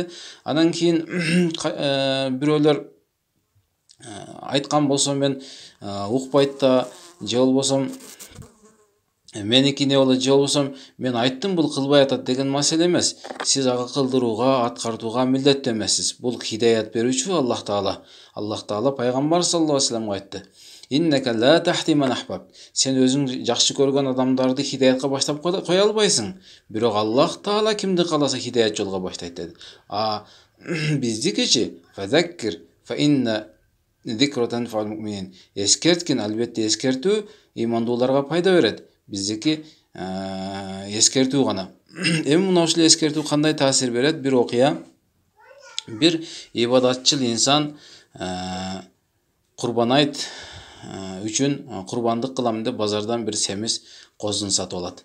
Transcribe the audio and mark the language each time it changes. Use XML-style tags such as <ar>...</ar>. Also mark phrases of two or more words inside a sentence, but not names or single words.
<ky>Анан кийин бирөөлөр айткан болсо, мен укпайт да, же болбосо Меники не болот же болбосо мен айттым бул кылбай атат деген маселе эмес. Сиз ага кылдырууга, аткартууга милдеттүү эмессиз. Бул хидаят берүүчү Аллах Таала. Аллах Таала пайгамбар</ky> <ar>صلى الله عليه وسلم</ar> <ky>айтты.</ky> <ar>إنك لا تهدي من أحببت.</ar> <ky>Сен өзүң жакшы көргөн адамдарды хидаятка баштап кое албайсың. Бирок Аллах Таала кимди кааласа хидаят жолго баштайт деди.</ky> <ar>Биздикичи فذكر فإن الذكرى تنفع المؤمنين.</ar> <ky>Эскерткин, албетте эскертүү имандууларга пайда берет. Биздики эскертүү гана. Эми мына ушул эскертүү кандай таасир берет? Бир окуя. Бир ибадатчыл инсан курбан айт үчүн курбандык кылам деп базардан бир семиз козун сатып алат.</ky>